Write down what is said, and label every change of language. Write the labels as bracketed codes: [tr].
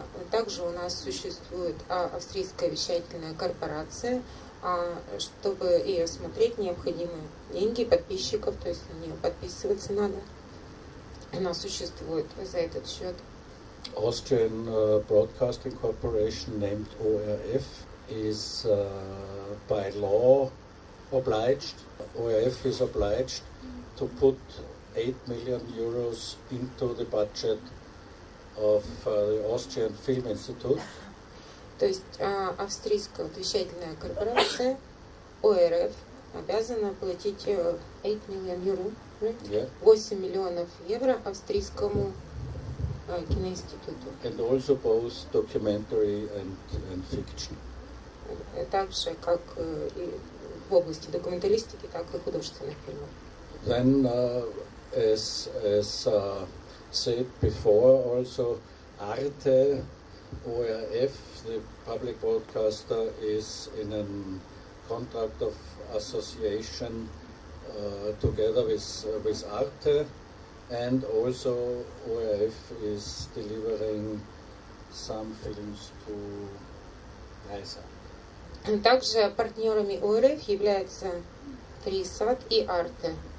[ru] Также у нас существует австрийская вещательная корпорация. Чтобы ее смотреть, необходимы деньги подписчиков, то есть на нее подписываться надо. Она существует за этот счет. [en] Austrian Broadcasting Corporation, named ORF, is by law obliged. ORF is obliged to put 8 million euros into the budget of the Austrian Film Institute. [ru] То есть австрийская вещательная корпорация ОРФ обязана платить 8 [en] million euro, right? Yeah. [ru] 8 миллионов евро австрийскому киноинституту. [en] And also both documentary and fiction. [ru] Также как и в области документалистики, так и художественных фильмов. [en] Then, as said before, also Arte, ORF, the public broadcaster, is in a contract of association together with Arte, and also ORF is delivering some films to Reisa. [ru] Также партнерами ОРФ являются Трисат и Арте.